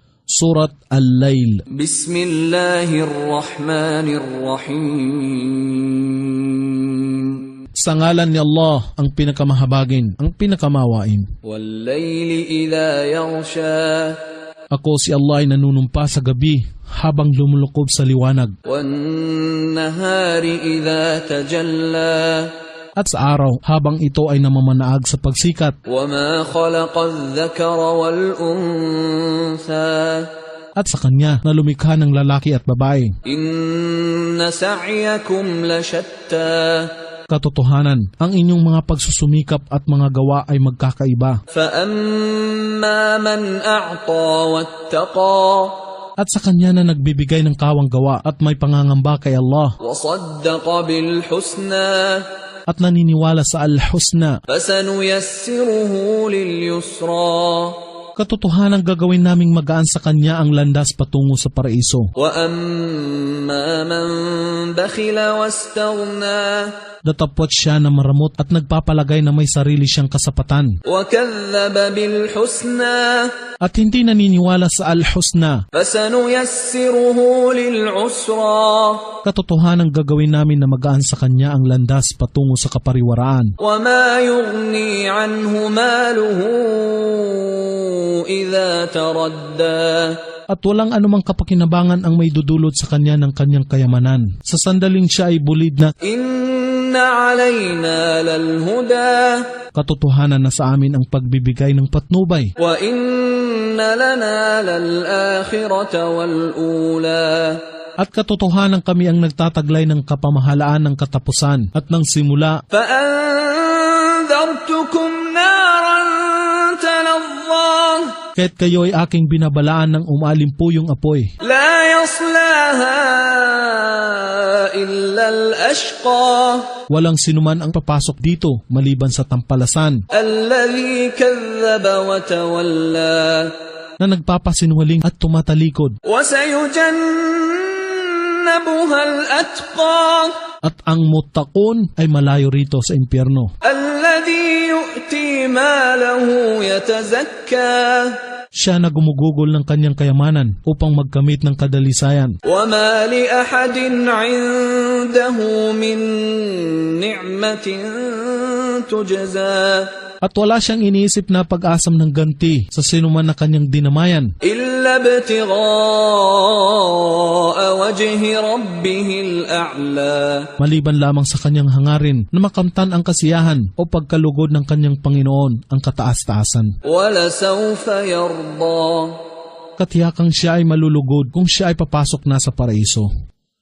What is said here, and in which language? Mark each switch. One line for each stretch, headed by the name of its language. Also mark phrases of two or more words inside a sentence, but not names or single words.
Arabic: سورة الليل. Bismillahirrahmanirrahim.
Filipino: Sa ngalan ni Allah, ang pinakamahabagin, ang pinakamawain.
Arabic: والليل إذا يغشى.
Filipino: Ako si Allah ay nanunumpa sa gabi habang lumulukob sa liwanag.
Arabic: والنهار إذا تجلى.
Filipino: At sa araw habang ito ay namamanaag sa pagsikat.
Arabic: وَمَا خَلَقَ الذَّكَرَ وَالْأُنثَى.
Filipino: At sa kanya na lumikha ng lalaki at babae.
Arabic: إِنَّ سَعْيَكُمْ لَشَتَّى.
Filipino: Katotohanan, ang inyong mga pagsusumikap at mga gawa ay magkakaiba.
Arabic: فَأَمَّا مَنْ أَعْطَى وَاتَّقَى.
Filipino: At sa kanya na nagbibigay ng kawang gawa at may pangangamba kay Allah.
Arabic: وَصَدَّقَ بِالْحُسْنَى.
Filipino: At naniniwala sa Al-Husna.
Arabic: فَسَنُيَسِّرُهُ لِلْيُسْرَى.
Filipino: Katotohanan gagawin naming magaan sa kanya ang landas patungo sa paraiso.
Arabic: وَأَمَّا مَنْ بَخِلَ وَاسْتَغْنَى.
Filipino: Datapwat siya na maramot at nagpapalagay na may sarili siyang kasapatan.
Arabic: وَكَذَّبَ بِالْحُسْنَى.
Filipino: At hindi naniniwala sa Al-Husna.
Arabic: فَسَنُيَسِّرُهُ لِلْعُسْرَى.
Filipino: Katotohanan gagawin namin na magaan sa kanya ang landas patungo sa kapariwaraan.
Arabic: وَمَا يُغْنِي عَنْهُ مَالُهُ إِذَا تَرَدَّى.
Filipino: At walang anumang kapakinabangan ang may dudulot sa kanya ng kanyang kayamanan. Sa sandaling siya ay bulid na,
Arabic: إِنَّ عَلَيْنَا لَلْهُدَى.
Filipino: katotohanan na sa amin ang pagbibigay ng patnubay.
Arabic: وَإِنَّ لَنَا لَلْآخِرَةَ وَالْأُولَى.
Filipino: At katotohanan kami ang nagtataglay ng kapamahalaan ng katapusan at ng simula.
Arabic: فَأَنذَرْتُكُمْ نَارًا تَلَظَّى.
Filipino: Kaya't kayo ay aking binabalaan ng umalimpuyong apoy.
Arabic: لَا يَصْلَاهَا إِلَّا الْأَشْقَى.
Filipino: Walang sinuman ang papasok dito maliban sa tampalasan
Arabic: الَّذِي كَذَّبَ وَتَوَلَّى.
Filipino: na nagpapasinwaling at tumatalikod.
Arabic: وَسَيُجَنَّبُهَا الْأَتْقَى.
Filipino: At ang muttaqun ay malayo rito sa impyerno.
Arabic: الَّذِي يُؤْتِي مَالَهُ يَتَزَكَّى.
Filipino: Siya na gumugugol ng kanyang kayamanan upang magkamit ng kadalisayan.
Arabic: وَمَا لِأَحَدٍ عِندَهُ مِنْ نِعْمَةٍ تُجْزَى.
Filipino: At wala siyang iniisip na pag-asam ng ganti sa sinuman na kanyang dinamayan.
Arabic: إِلَّا ابْتِغَاءَ وَجْهِ رَبِّهِ الْأَعْلَى.
Filipino: Maliban lamang sa kanyang hangarin na makamtan ang kasiyahan o pagkalugod ng kanyang Panginoon ang kataas-taasan.
Arabic: وَلَسَوْفَ يَرْضَى.
Filipino: Katiyakang siya ay malulugod kung siya ay papasok na sa paraiso.